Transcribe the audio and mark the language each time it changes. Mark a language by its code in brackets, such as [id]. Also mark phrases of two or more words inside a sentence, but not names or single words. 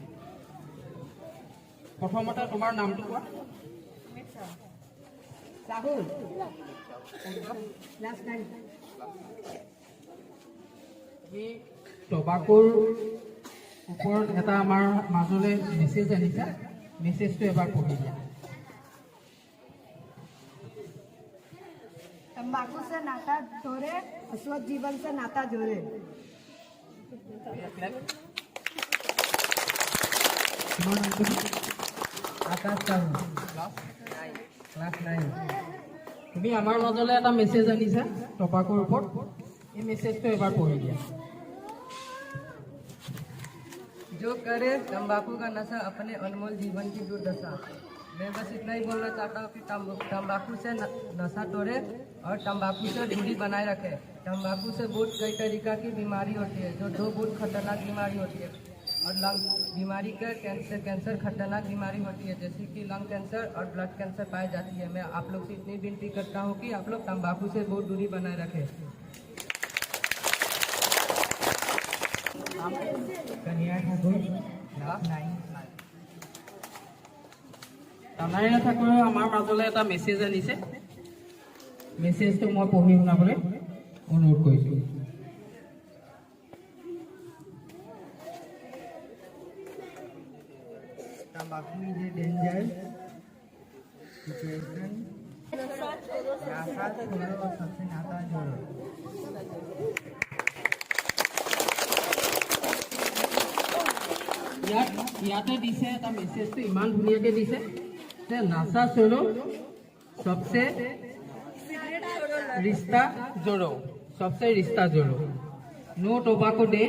[as] প্ৰথমতে তোমাৰ নামটো কোৱা। ৰাহুল, তুমি টবাকোৰ ওপৰত এটা আমাৰ মাজলৈ মেছেজ আনিছা, মেছেজটো এবাৰ পঢ়ি দিয়া। [hi] तंबाकू से नाता तोड़े, स्वस्थ जीवन से नाता जोड़े। [as] তোমাৰ নামটো কি? आकाश साहू, ক্লাছ 9। তুমি আমাৰ মাজলৈ এটা মেছেজ আনিছা টবাকোৰ ওপৰত, এই মেছেজটো এবাৰ পঢ়ি দিয়া। [hi] जो करे तंबाकू का नशा अपने अनमोल जीवन की दुर्दशा। मैं बस इतना ही बोलना चाहता हूँ कि तंबाकू से नशा तोड़े और तंबाकू से दूरी बनाए रखे। तंबाकू से बहुत कई तरीका की बीमारी होती है, जो दो बहुत खतरनाक बीमारी होती है। और लंग बीमारी का कैंसर खतरनाक बीमारी होती है, जैसे कि [en] lung cancer [hi] और [en] blood cancer [hi] पाई जाती है। मैं आप लोग से इतनी विनती करता हूँ कि आप लोग तंबाकू से बहुत दूरी बनाए रखें। कन्या ठाकुर, क्लास 9। [as] তানাৰীনা ঠাকুৰে আমাৰ মাজলৈ এটা মেছেজ আনিছে, মেছেজটো মই পঢ়ি শুনাবলৈ অনুৰোধ কৰিছোঁ। [en] tobacco is a danger situation. [hi] नशा छोड़ो और सबसे नाता जोड़ो। [as] ইয়াতে দিছে এটা মেছেজটো ইমান ধুনীয়াকৈ দিছে যে [hi] नाचा चलो सबसे रिश्ता जोड़ो, सबसे रिश्ता जोड़ो, [en] No Tobacco Day.